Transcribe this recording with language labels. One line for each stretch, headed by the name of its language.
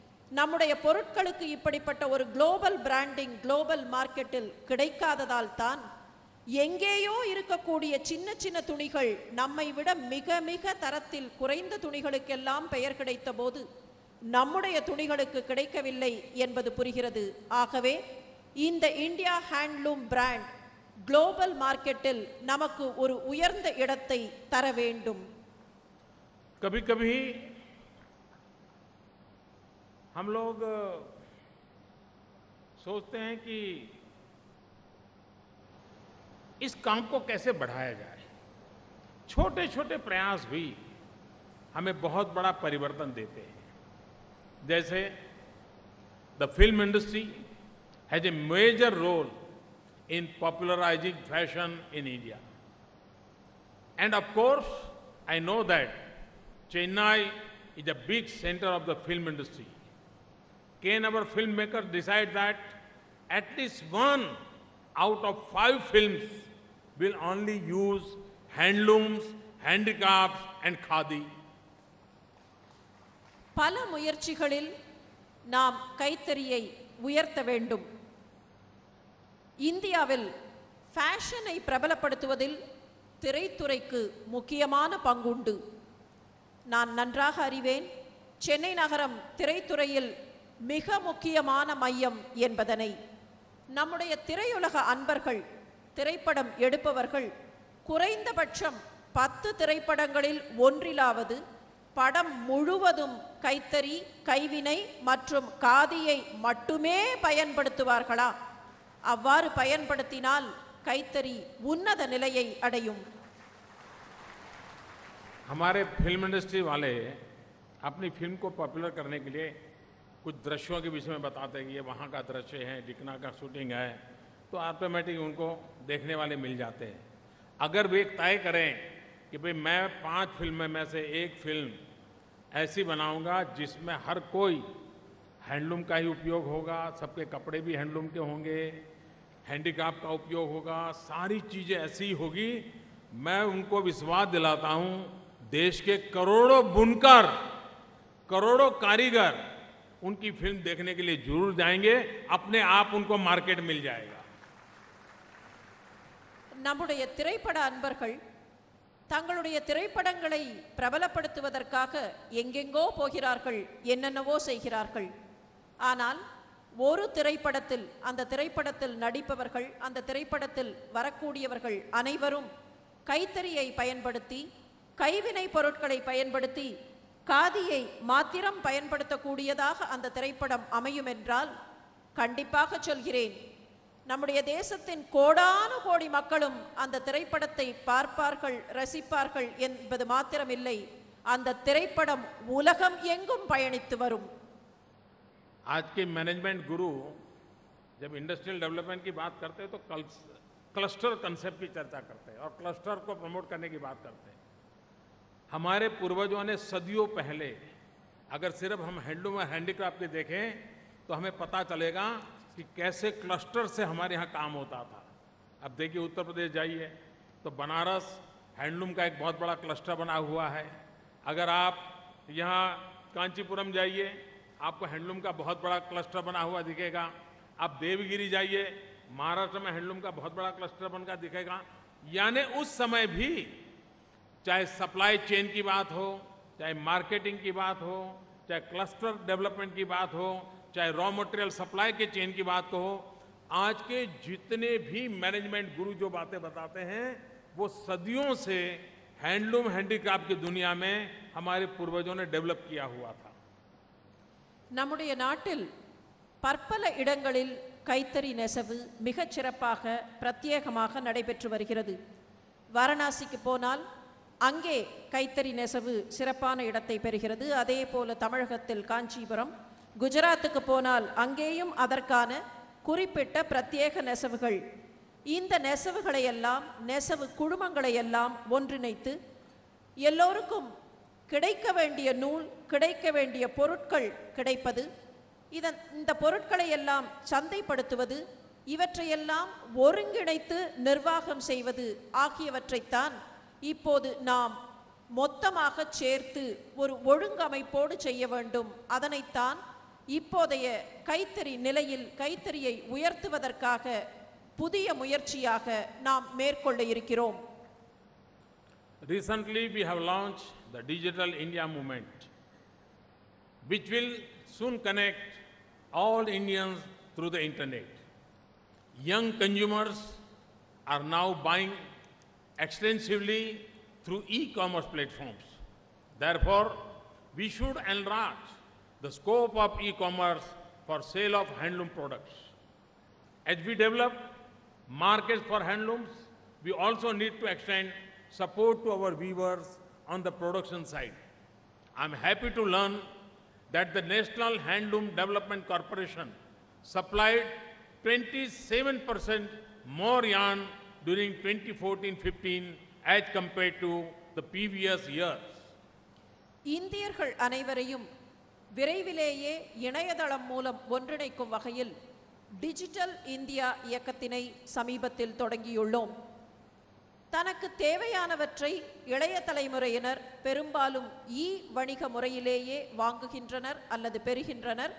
Tamil: நம்முடைய பொருட்களுக்கு இப்படிப்பட்ட ஒரு குளோபல் பிராண்டிங் குளோபல் மார்க்கெட்டில் கிடைக்காததால் தான் எங்கேயோ இருக்கக்கூடிய சின்ன சின்ன துணிகள் நம்மை விட மிக மிக தரத்தில் குறைந்த துணிகளுக்கெல்லாம் பெயர் கிடைத்த போது நம்முடைய துணிகளுக்கு கிடைக்கவில்லை என்பது புரிகிறது. ஆகவே இந்த இந்தியா ஹேண்ட்லூம் பிராண்ட் குளோபல் மார்க்கெட்டில் நமக்கு ஒரு உயர்ந்த இடத்தை தர வேண்டும்.
Hindi: कभी कभी हम लोग सोचते हैं कि इस काम को कैसे बढ़ाया जाए. छोटे छोटे प्रयास भी हमें बहुत बड़ा परिवर्तन देते हैं. जैसे
English: The film industry has a major role in popularizing fashion in India. And of course, I know that Chennai is a big center of the film industry. Can our filmmakers decide that at least 1 out of 5 films will only use handlooms, handicrafts and khadi?
Tamil: பல முயற்சிகளில் நாம் கைத்தறியை உயர்த்த வேண்டும். இந்தியாவில் ஃபேஷனை பிரபலப்படுத்துவதில் திரைத்துறைக்கு முக்கியமான பங்குண்டு. நான் நன்றாக அறிவேன் சென்னை நகரம் திரைத்துறையில் மிக முக்கியமான மையம் என்பதனை. நம்முடைய திரையுலக அன்பர்கள், திரைப்படம் எடுப்பவர்கள் குறைந்தபட்சம் 10 திரைப்படங்களில் ஒன்றிலாவது படம் முழுவதும் கைத்தறி, கைவினை மற்றும் காதியை மட்டுமே பயன்படுத்துவார்களா? அவ்வாறு பயன்படுத்தினால் கைத்தறி உன்னத நிலையை அடையும்.
Hindi: हमारे फिल्म इंडस्ट्री वाले अपनी फिल्म को पॉपुलर करने के लिए कुछ दृश्यों के विषय में बताते हैं कि ये वहाँ का दृश्य है, डिकना का शूटिंग है, तो ऑटोमेटिक उनको देखने वाले मिल जाते हैं. अगर वे तय करें कि भाई मैं 5 फिल्म में से एक फिल्म ऐसी बनाऊंगा जिसमें हर कोई हैंडलूम का ही उपयोग होगा, सबके कपड़े भी हैंडलूम के होंगे, हैंडीक्राफ्ट का उपयोग होगा, सारी चीज़ें ऐसी ही होगी, मैं उनको विश्वास दिलाता हूँ देश के करोड़ों बुनकर, करोड़ों कारीगर उनकी फिल्म देखने के लिए जरूर जाएंगे. अपने आप उनको मार्केट मिल जाएगा. நம்முடைய திரைப்பட அன்பர்கள் தங்களுடைய திரைப்படங்களை பிரபலப்படுத்துவதற்காக எங்கெங்கோ போகிறார்கள், என்னென்னவோ செய்கிறார்கள். ஆனால் ஒரு திரைப்படத்தில், அந்த திரைப்படத்தில் நடிப்பவர்கள், அந்த திரைப்படத்தில் வரக்கூடியவர்கள் அனைவரும் கைத்தறியை பயன்படுத்தி, கைவினை பொருட்களை பயன்படுத்தி, காதியை மாத்திரம் பயன்படுத்தக்கூடியதாக அந்த திரைப்படம் அமையும் என்றால் கண்டிப்பாக சொல்கிறேன், நம்முடைய தேசத்தின் கோடானு கோடி மக்களும் அந்த திரைப்படத்தை பார்ப்பார்கள், ரசிப்பார்கள் என்பது மாத்திரமில்லை, அந்த திரைப்படம் உலகம் எங்கும் பயணித்து வரும். आज के मैनेजमेंट गुरु जब इंडस्ट्रियल डेवलपमेंट की बात करते हैं तो क्लस्टर कंसेप्ट की चर्चा करते हैं और क्लस्टर को प्रमोट करने की बात करते हैं. हमारे पूर्वजों ने सदियों पहले, अगर सिर्फ हम हैंडलूम और हैंडीक्राफ्ट के देखें तो हमें पता चलेगा कि कैसे क्लस्टर से हमारे यहाँ काम होता था. अब देखिए उत्तर प्रदेश जाइए तो बनारस हैंडलूम का एक बहुत बड़ा क्लस्टर बना हुआ है. अगर आप यहाँ कांचीपुरम जाइए आपको हैंडलूम का बहुत बड़ा क्लस्टर बना हुआ दिखेगा. आप देवगिरी जाइए, महाराष्ट्र में हैंडलूम का बहुत बड़ा क्लस्टर बनकर दिखेगा. यानी उस समय भी चाहे सप्लाई चेन की बात हो, चाहे मार्केटिंग की बात हो, चाहे क्लस्टर डेवलपमेंट की बात हो, चाहे रॉ मटेरियल सप्लाई के चेन की बात हो, आज के जितने भी मैनेजमेंट गुरु जो बातें बताते हैं वो सदियों से हैंडलूम हैंडीक्राफ्ट की दुनिया में हमारे पूर्वजों ने डेवलप किया हुआ था.
Tamil: நம்முடைய நாட்டில் பற்பல இடங்களில் கைத்தறி நெசவு மிகச் சிறப்பாக பிரத்யேகமாக நடைபெற்று வருகிறது. வாரணாசிக்கு போனால் அங்கே கைத்தறி நெசவு சிறப்பான இடத்தை பெறுகிறது. அதே போல தமிழகத்தில் காஞ்சிபுரம், குஜராத்துக்கு போனால் அங்கேயும் அதற்கான குறிப்பிட்ட பிரத்யேக நெசவுகள். இந்த நெசவுகளை எல்லாம், நெசவு குழுமங்களை எல்லாம் ஒன்றிணைத்து எல்லோருக்கும் கிடைக்க வேண்டிய நூல், கிடைக்க வேண்டிய பொருட்கள் கிடைப்பது, இந்த பொருட்களை எல்லாம் சந்தைப்படுத்துவது, இவற்றையெல்லாம் ஒருங்கிணைத்து நிர்வாகம் செய்வது ஆகியவற்றைத்தான் இப்போது நாம் மொத்தமாக சேர்த்து ஒரு ஒழுங்கமைப்போடு செய்ய வேண்டும். அதனைத்தான் இப்போதைய கைத்தறி நிலையில் கைத்தறியை உயர்த்துவதற்காக புதிய முயற்சியாக நாம் மேற்கொள்ள இருக்கிறோம்.
English: Recently we have launched the Digital India Movement, which will soon connect all Indians through the internet. Young consumers are now buying extensively through e-commerce platforms. Therefore, we should enlarge the scope of e-commerce for sale of handloom products. As we develop markets for handlooms, we also need to extend support to our weavers on the production side. I'm happy to learn that the National Handloom Development Corporation supplied 27% more yarn during 2014-15 as compared to the previous years.
Tamil: இந்தியர்கள் அனைவரையும் விரைவிலேயே இணையதளம் மூலம் ஒன்றிணைக்கும் வகையில் digital India இயக்கத்தினை சமீபத்தில் தொடங்கியுள்ளோம். தனக்கு தேவையானவற்றை இளைய தலைமுறையினர் பெரும்பாலும் வணிக முறையிலேயே வாங்குகின்றனர் அல்லது பெறுகின்றனர்.